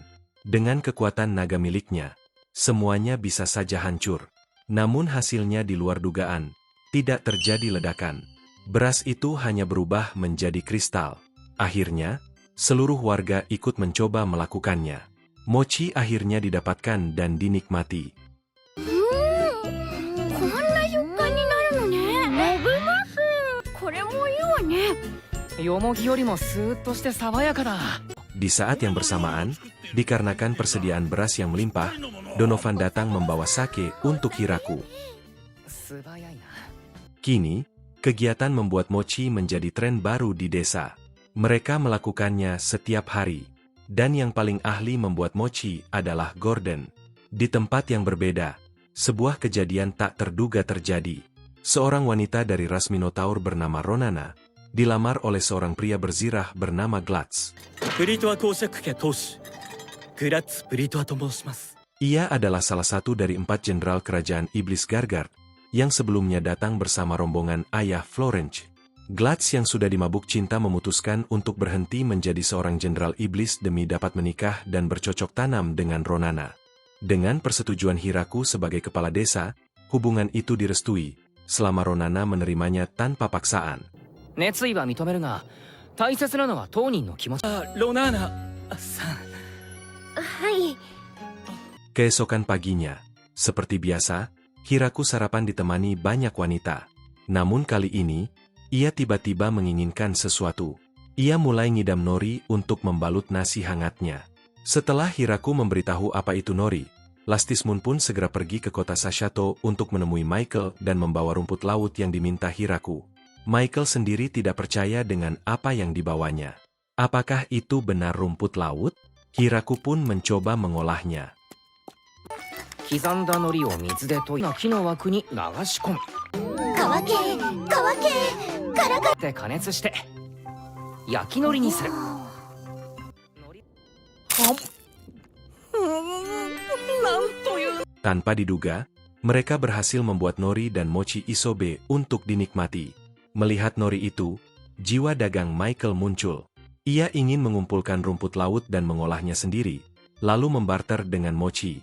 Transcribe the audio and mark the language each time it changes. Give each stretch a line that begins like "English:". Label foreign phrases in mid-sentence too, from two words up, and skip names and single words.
Indonesian: Dengan kekuatan naga miliknya, semuanya bisa saja hancur. Namun hasilnya di luar dugaan. Tidak terjadi ledakan. Beras itu hanya berubah menjadi kristal. Akhirnya, seluruh warga ikut mencoba melakukannya. Mochi akhirnya didapatkan dan dinikmati.
Japanese: こんな食感になるのね。食べます。これもいいわね。よもぎよりもスーッとして爽やかだ。
Indonesian: Di saat yang bersamaan, dikarenakan persediaan beras yang melimpah, Donovan datang membawa sake untuk Hiraku.
Japanese: 素早いな。
Indonesian: Kini, kegiatan membuat mochi menjadi tren baru di desa. Mereka melakukannya setiap hari. Dan yang paling ahli membuat mochi adalah Gordon. Di tempat yang berbeda, sebuah kejadian tak terduga terjadi. Seorang wanita dari ras Minotaur bernama Ronana, dilamar oleh seorang pria berzirah bernama Glatz.
Japanese: ブリトア公爵家当主グラッツ・ブリトアと申します。
Indonesian: Ia adalah salah satu dari 4 jenderal kerajaan iblis Gargard, yang sebelumnya datang bersama rombongan ayah Florence. Glatz yang sudah dimabuk cinta memutuskan untuk berhenti menjadi seorang jenderal iblis demi dapat menikah dan bercocok tanam dengan Ronana. Dengan persetujuan Hiraku sebagai kepala desa, hubungan itu direstui, selama Ronana menerimanya tanpa paksaan.
Japanese: 熱意は認めるが、大切なのは当人の気持ち。ロナーナさん。はい。
Indonesian: Keesokan paginya, seperti biasa, Hiraku sarapan ditemani banyak wanita. Namun kali ini, ia tiba-tiba menginginkan sesuatu. Ia mulai ngidam nori untuk membalut nasi hangatnya. Setelah Hiraku memberitahu apa itu nori, Lastismun pun segera pergi ke kota Sashato untuk menemui Michael dan membawa rumput laut yang diminta Hiraku. Michael sendiri tidak percaya dengan apa yang dibawanya. Apakah itu benar rumput laut? Hiraku pun mencoba mengolahnya.
Japanese: 刻んだ海苔を水で溶いた木の枠に流し込む。乾け、乾け、カラカラ。で加熱して焼き海苔にする。
Indonesian: Tanpa diduga, mereka berhasil membuat nori dan mochi isobe untuk dinikmati. Melihat nori itu, jiwa dagang Michael muncul. Ia ingin mengumpulkan rumput laut dan mengolahnya sendiri, lalu membarter dengan mochi.